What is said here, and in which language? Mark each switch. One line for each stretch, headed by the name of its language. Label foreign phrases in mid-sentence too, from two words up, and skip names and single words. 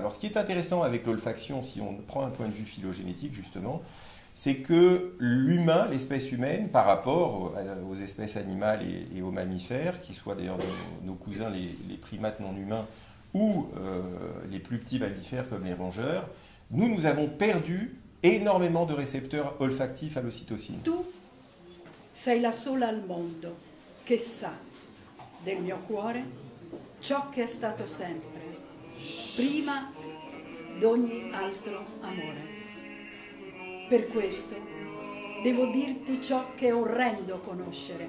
French: Alors ce qui est intéressant avec l'olfaction, si on prend un point de vue phylogénétique justement, c'est que l'humain, l'espèce humaine, par rapport aux espèces animales et aux mammifères, qui soient d'ailleurs nos cousins les primates non humains, ou les plus petits mammifères comme les rongeurs, nous avons perdu énormément de récepteurs olfactifs à l'ocytocine.
Italian: Tu sei la sola al mondo che sa del mio cuore ciò che è stato sempre, prima d'ogni altro amore. Per questo devo dirti ciò che è orrendo conoscere.